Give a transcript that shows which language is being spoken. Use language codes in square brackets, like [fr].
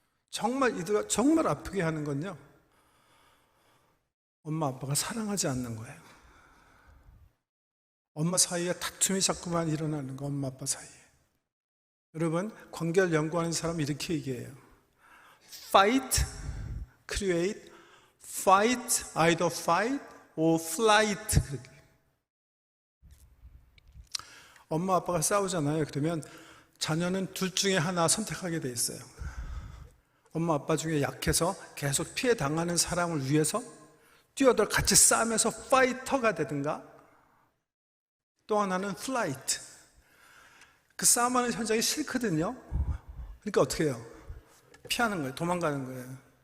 [ko] 정말 이들가 정말 아프게 하는 건요, 엄마 아빠가 사랑하지 않는 거예요. 엄마 사이에 다툼이 자꾸만 일어나는 거, 엄마 아빠 사이에. 여러분, 관계를 연구하는 사람은 이렇게 얘기해요. [en] Fight, create, fight, either fight or flight. [ko] 엄마 아빠가 싸우잖아요. 그러면 자녀는 둘 중에 하나 선택하게 돼 있어요. 엄마 아빠 중에 약해서 계속 피해 당하는 사람을 위해서 뛰어들어 같이 싸우면서 파이터가 되든가, 또 하나는 플라이트, 그 싸움하는 현장이 싫거든요. 그러니까 어떻게 해요? 피하는 거예요. 도망가는 거예요.